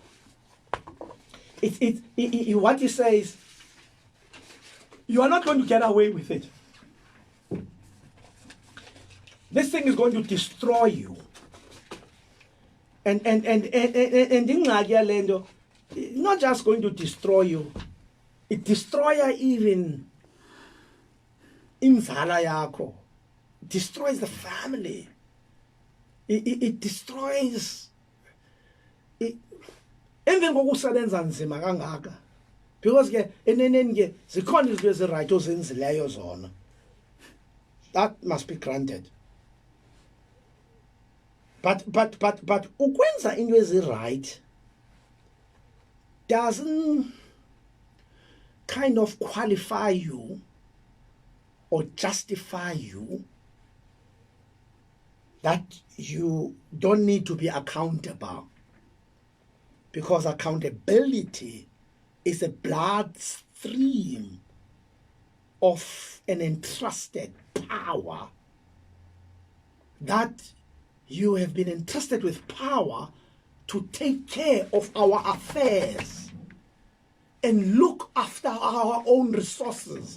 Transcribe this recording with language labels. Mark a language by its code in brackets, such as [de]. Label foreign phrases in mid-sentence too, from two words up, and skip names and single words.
[en] What he says, you are not going to get away with it. This thing is going to destroy you. And it's not just going to destroy you. It destroys even [xh] inzala yakho. [en] It destroys the family. It destroys. [xh] Emveni kokusebenza nzima kangaka, because ke eneneni ke zikhona izinto eziright ozenzileyo zona. [en] That must be granted. But [xh] ukwenza into eziright [en] doesn't kind of qualify you or justify you that you don't need to be accountable, because accountability is a bloodstream of an entrusted power, that you have been entrusted with power to take care of our affairs and look after our own resources.